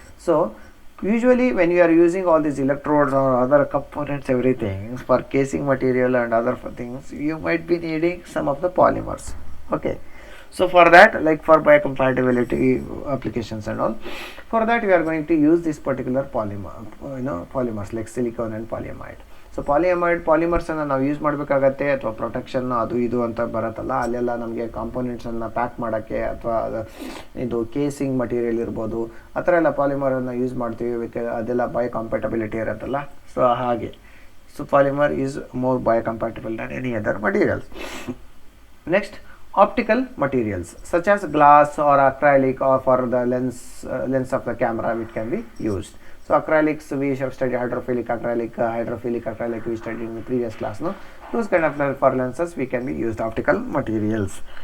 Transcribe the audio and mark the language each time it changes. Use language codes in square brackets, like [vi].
[en] So usually when you are using all these electrodes or other components, everything for casing material and other things, you might be needing some of the polymers. Okay, So for that, like for biocompatibility applications and all, for that we are going to use this particular polymer, polymers like silicone and polyamide. [kn] So ಪಾಲಿಮರ್ಸನ್ನು ನಾವು use ಮಾಡಬೇಕಾಗತ್ತೆ, ಅಥವಾ protection ಅದು ಇದು ಅಂತ ಬರುತ್ತಲ್ಲ, ಅಲ್ಲೆಲ್ಲ ನಮಗೆ ಕಾಂಪೋನೆಂಟ್ಸನ್ನು pack ಮಾಡೋಕ್ಕೆ ಅಥವಾ ಇದು ಕೇಸಿಂಗ್ ಮಟೀರಿಯಲ್ ಇರ್ಬೋದು, ಆ ಥರ ಎಲ್ಲ ಪಾಲಿಮರನ್ನು ಯೂಸ್ ಮಾಡ್ತೀವಿ, ಅದೆಲ್ಲ ಬಯೋಕಾಂಪ್ಯಾಟಬಿಲಿಟಿ ಇರುತ್ತಲ್ಲ. ಸೊ ಹಾಗೆ, [en] So polymer is more biocompatible than any other materials. Next, optical materials such as glass or acrylic, or for the lens of the camera which can be used. So acrylics, we have studied hydrophilic acrylic we studied in the previous class, no? Those kind of for lenses we can be used optical materials.